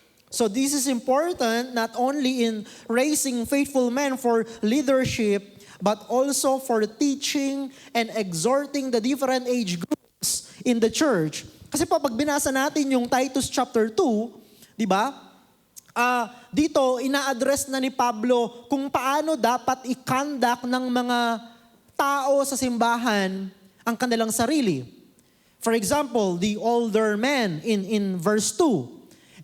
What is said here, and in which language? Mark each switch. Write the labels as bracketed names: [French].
[English] So this is important not only in raising faithful men for leadership, but also for teaching and exhorting the different age groups in the church. [Filipino] Kasi pag binasa natin yung Titus chapter 2, di ba? Dito, ina-address na ni Pablo kung paano dapat i-conduct ng mga tao sa simbahan ang kanilang sarili. [English] For example, the older men in verse 2.